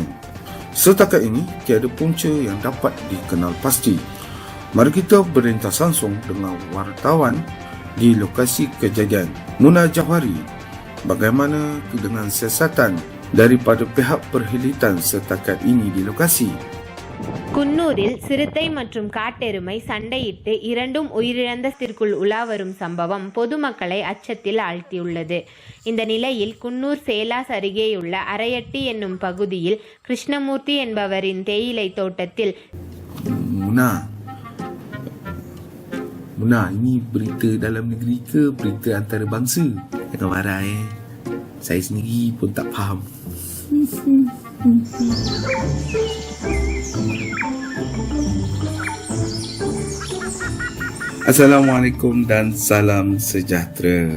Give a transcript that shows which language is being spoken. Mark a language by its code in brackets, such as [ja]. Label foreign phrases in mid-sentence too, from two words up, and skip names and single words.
[ms] Setakat ini, tiada punca yang dapat dikenal pasti. Mari kita berrentas langsung dengan wartawan di lokasi kejadian. Muna Jawhari, bagaimana dengan siasatan daripada pihak perkhidmatan setakat ini di lokasi? [ta] குன்னூரில் சிறுத்தை மற்றும் காட்டெருமை சண்டையிட்டு இரண்டும் உயிரிழந்தத்திற்குள் உலா வரும் சம்பவம் பொதுமக்களை அச்சத்தில் ஆழ்த்தியுள்ளது. இந்த நிலையில் குன்னூர் சேலாஸ் அருகேயுள்ள அரையட்டி என்னும் பகுதியில் கிருஷ்ணமூர்த்தி என்பவரின் தேயிலை தோட்டத்தில் [ms] Muna, ini berita dalam negeri ke berita antarabangsa? Jangan marah Saya sendiri pun tak faham. Assalamualaikum dan salam sejahtera.